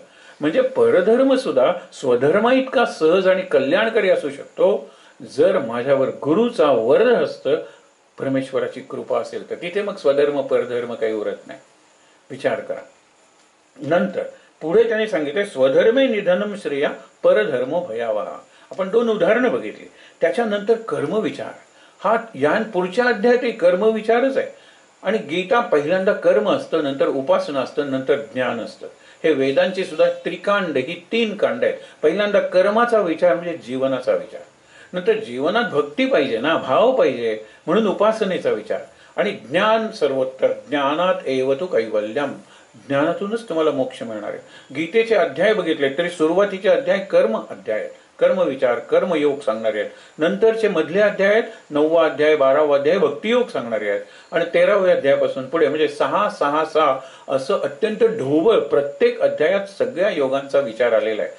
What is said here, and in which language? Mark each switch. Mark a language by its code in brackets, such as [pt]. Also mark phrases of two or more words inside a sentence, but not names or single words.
[mr] म्हणजे परधर्म सुद्धा स्वधर्मा इतका सहज आणि कल्याणकारी असू शकतो जर माझ्यावर गुरुचा वरदहस्त परमेश्वराची कृपा असेल तर. तिथे मग स्वधर्म परधर्म काही उरत नाही. विचार करा. नंतर पुढे त्याने सांगितले, [sa] स्वधर्मे निधनम श्रेया परधर्म भयावहा. [mr] आपण 2 उदाहरणं बघितली. त्याच्यानंतर कर्मविचार. हा या पुढच्या अध्यायातही कर्मविचारच आहे. आणि गीता पहिल्यांदा कर्म असतं, नंतर उपासना असतं, नंतर ज्ञान असतं. हे वेदांची सुद्धा त्रिकांड, ही 3 कांड आहेत. पहिल्यांदा कर्माचा विचार म्हणजे जीवनाचा विचार, नंतर जीवनात भक्ती पाहिजे ना, भाव पाहिजे, म्हणून उपासनेचा विचार, आणि ज्ञान सर्वोत्तर. [sa] ज्ञानात एव तु कैवल्यम. [mr] ज्ञानातूनच तुम्हाला मोक्ष मिळणार आहे. गीतेचे अध्याय बघितले तरी सुरुवातीचे अध्याय कर्म अध्याय आहेत, कर्मविचार कर्मयोग सांगणारे आहेत. नंतरचे मधले अध्याय आहेत, 9वा अध्याय 12वा अध्याय भक्तियोग सांगणारे आहेत. आणि 13व्या अध्यायापासून पुढे म्हणजे 6 6 6 असं अत्यंत ढोबळ प्रत्येक अध्यायात सगळ्या योगांचा विचार आलेला आहे.